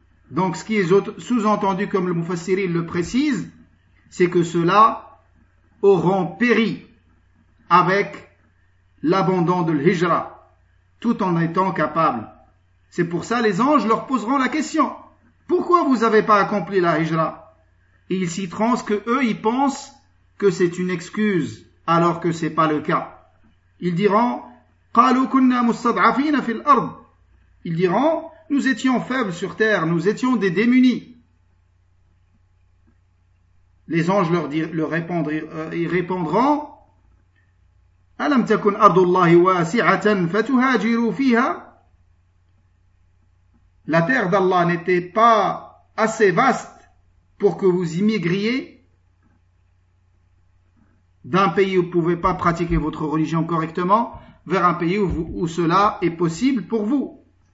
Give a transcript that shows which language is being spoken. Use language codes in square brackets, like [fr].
[fr] Donc ce qui est sous-entendu, comme le Mufassiri le précise, c'est que ceux-là auront péri avec l'abandon de l'Hijra, tout en étant capables. C'est pour ça les anges leur poseront la question. Pourquoi vous n'avez pas accompli la Hijra? Et ils citeront ce que eux ils pensent que c'est une excuse, alors que c'est pas le cas. Ils diront, [ar] قَالُوا كُنَّا مُسْتَضْعَفِينَ فِي الْأَرْضِ. [fr] Ils diront, nous étions faibles sur terre, nous étions des démunis. Les anges leur répondront, [ar] أَلَمْ تَكُنْ أَرْضُ اللَّهِ وَاسِعَةً فَتُهَاجِرُوا فِيهَا. [fr] La terre d'Allah n'était pas assez vaste pour que vous immigriez d'un pays où vous ne pouvez pas pratiquer votre religion correctement vers un pays où cela est possible pour vous.